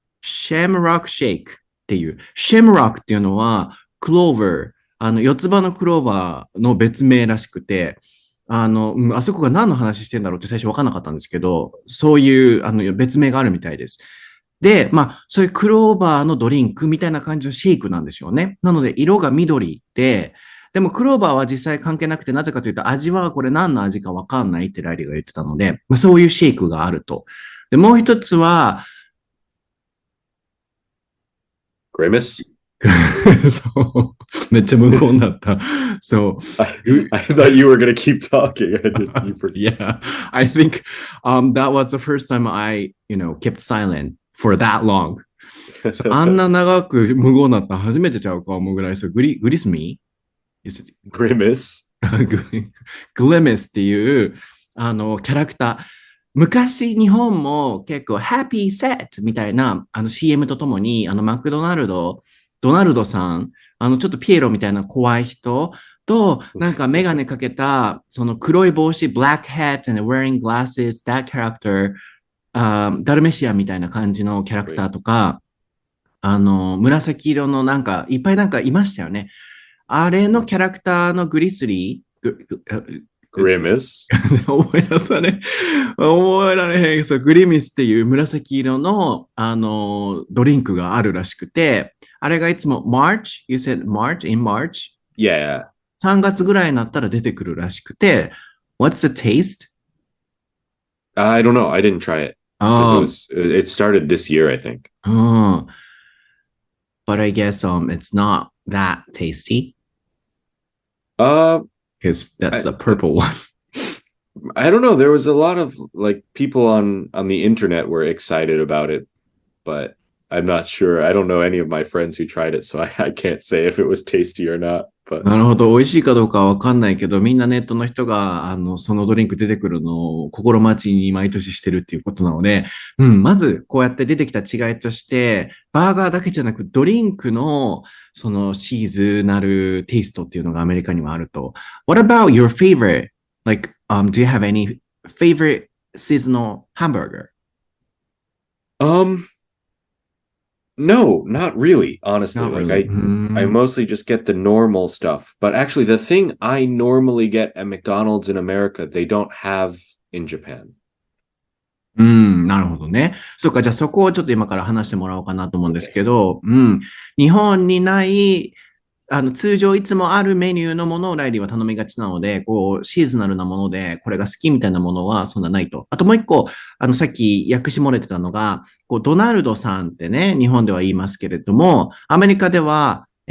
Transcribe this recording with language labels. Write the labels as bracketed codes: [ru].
[ja] Shamrock Shake っていう。 Shamrock っていうのは、クローバー、四つ葉のクローバーの別名らしくて、あそこが何の話してんだろうって最初分かんなかったんですけど、そういう別名があるみたいです。で、まあ、そういうクローバーのドリンクみたいな感じのシェイクなんでしょうね。なので、色が緑で、でもクローバーは実際関係なくて、なぜかというと味はこれ何の味か分かんないってライリーが言ってたので、まあ、そういうシェイクがあると。で、もう一つは、 [en] Grimace? [ja] そう。めっちゃ無言だった。So, [en] I thought you were going to keep talking. Yeah, I think that was the first time I, kept silent for that long. [ja] So, あんな長く無言だったら初めてちゃうか思うぐらい。 So, グリスミー [en] Grimace? [ja] Grimace っていうキャラクター。昔日本も結構 Happy Set みたいなCM とともにマクドナルド、ドナルドさん、ちょっとピエロみたいな怖い人となんかメガネかけたその黒い帽子、 [en] black hat and wearing glasses, that character、 [ja] ダルメシアみたいな感じのキャラクターとか、紫色のなんかいっぱいなんかいましたよね。あれのキャラクターのグリスリー、 [en] Grimace? [ja] 思い出さね。覚えられへん。そう、グリミスっていう紫色の、ドリンクがあるらしくて、あれがいつも March? [en] You said March? In March? Yeah. [ja] 3月ぐらいになったら出てくるらしくて、 [en] What's the taste? I don't know. I didn't try it. It started this year, I think. But I guess it's not that tasty. Because that's the purple one. I don't know. There was a lot of like people on the internet were excited about it, but I'm not sure. I don't know any of my friends who tried it, so I can't say if it was tasty or not. But [ja] なるほど。美味しいかどうかはわかんないけど、みんなネットの人が、そのドリンク出てくるのを心待ちに毎年してるっていうことなので、まずこうやって出てきた違いとして、バーガーだけじゃなくドリンクのそのシーズナルテイストっていうのがアメリカにはあると。 [en] What about your favorite? Like, do you have any favorite seasonal hamburger? No, not really, honestly. Not like really. I mostly just get the normal stuff. But actually the thing I normally get at McDonald's in America, they don't have in Japan. [ja] なるほどね。そうか、じゃあそこをちょっと今から話してもらおうかなと思うんですけど、日本にない、通常いつもあるメニューのものをライリーは頼みがちなので、こう、シーズナルなもので、これが好きみたいなものはそんなないと。あともう一個、さっき訳し漏れてたのが、こう、ドナルドさんってね、日本では言いますけれども、アメリカでは、